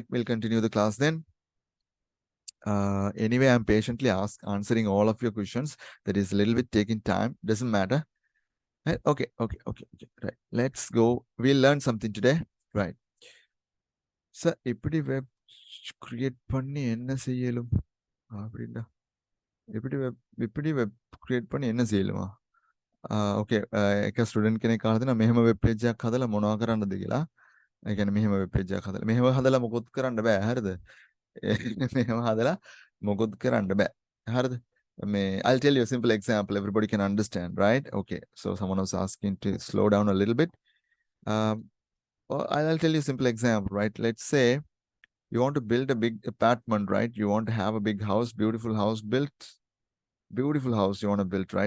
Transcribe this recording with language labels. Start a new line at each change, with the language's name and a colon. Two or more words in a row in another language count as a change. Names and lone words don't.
English: We'll continue the class then. Anyway, I'm patiently answering all of your questions. That is a little bit taking time. Doesn't matter. Right? Okay. Right. Let's go. We'll learn something today.
Tamil: Right. So, எப்படி
English: web create
Tamil: பண்ணி என்ன செய்யலும்? அப்படின்னா எப்படி
English: web create
Tamil: பண்ணி என்ன செய்யலுமா?
English: Okay.
Sinhala: එක ස්ටුඩන්ට් කෙනෙක් අහලා දෙනවා මෙහෙම
English: web page
Sinhala: එකක් හදලා මොනවා කරන්නද කියලා. ඒ කියන්නේ මෙහෙම
English: web page
Sinhala: එකක් හදලා මෙහෙම හදලා මොකොත් කරන්න බෑ. හරිද? මෙහෙම හදලා මොකොත් කරන්න බෑ. හරිද?
English: I'll tell you a simple example. Everybody can understand, right? Okay. So someone was asking to slow down a little bit. I'll tell you a simple example, right? Let's say you want to build a big apartment, right? You want to have a big house, beautiful house built. Beautiful house you want to build, right?